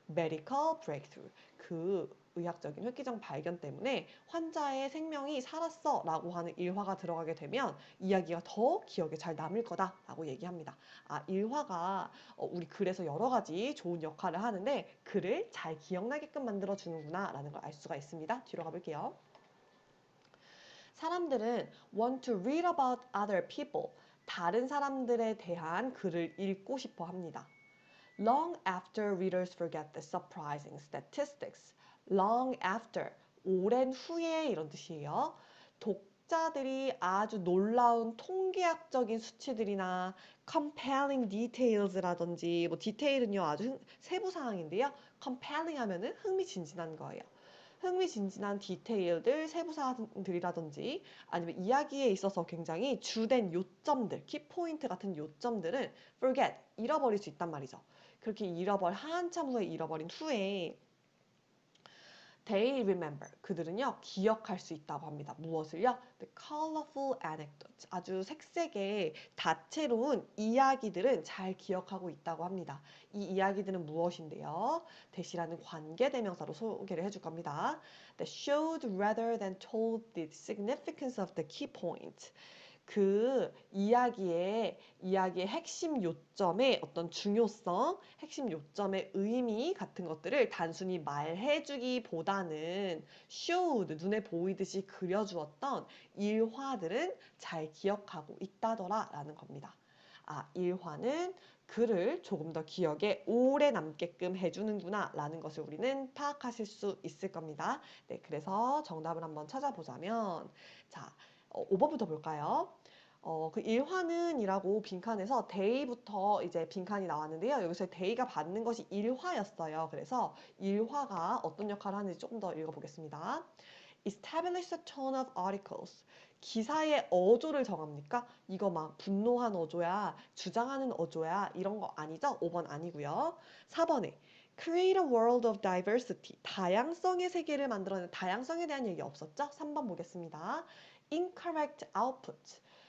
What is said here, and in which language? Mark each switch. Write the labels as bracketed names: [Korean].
[Korean] medical breakthrough, 그 의학적인 획기적 발견 때문에 환자의 생명이 살았어 라고 하는 일화가 들어가게 되면 이야기가 더 기억에 잘 남을 거다라고 얘기합니다. 아, 일화가 우리 글에서 여러 가지 좋은 역할을 하는데 글을 잘 기억나게끔 만들어주는구나 라는 걸 알 수가 있습니다. 뒤로 가볼게요. 사람들은 [English] want to read about other people. [Korean] 다른 사람들에 대한 글을 읽고 싶어 합니다. [English] Long after readers forget the surprising statistics. [Korean] Long after, 오랜 후에 이런 뜻이에요. 독자들이 아주 놀라운 통계학적인 수치들이나 [English] compelling details [Korean] 라든지 뭐 디테일은요 아주 세부 사항인데요. compelling 하면은 흥미진진한 거예요. 흥미진진한 디테일들, 세부사항들이라든지 아니면 이야기에 있어서 굉장히 주된 요점들, 키포인트 같은 요점들은 forget, 잃어버릴 수 있단 말이죠. 그렇게 한참 후에 잃어버린 후에 [English] they remember, [Korean] 그들은요 기억할 수 있다고 합니다. 무엇을요? [English] The colorful anecdotes, [Korean] 아주 색색의 다채로운 이야기들은 잘 기억하고 있다고 합니다. 이 이야기들은 무엇인데요? 대시라는 관계대명사로 소개를 해줄 겁니다. [English] That showed rather than told the significance of the key point. [Korean] 그 이야기의 핵심 요점의 어떤 중요성, 핵심 요점의 의미 같은 것들을 단순히 말해주기보다는 showed, 눈에 보이듯이 그려주었던 일화들은 잘 기억하고 있다더라 라는 겁니다. 아, 일화는 글을 조금 더 기억에 오래 남게끔 해주는구나 라는 것을 우리는 파악하실 수 있을 겁니다. 네, 그래서 정답을 한번 찾아보자면 자, 5번부터 볼까요? 그 일화는 이라고 빈칸에서 day부터 이제 빈칸이 나왔는데요. 여기서 day가 받는 것이 일화였어요. 그래서 일화가 어떤 역할을 하는지 조금 더 읽어보겠습니다. [English] Establish a tone of articles. [Korean] 기사의 어조를 정합니까? 이거 막 분노한 어조야, 주장하는 어조야 이런 거 아니죠? 5번 아니고요. 4번에 [English] Create a world of diversity. [Korean] 다양성의 세계를 만들어내는 다양성에 대한 얘기 없었죠? 3번 보겠습니다. [English] Incorrect output.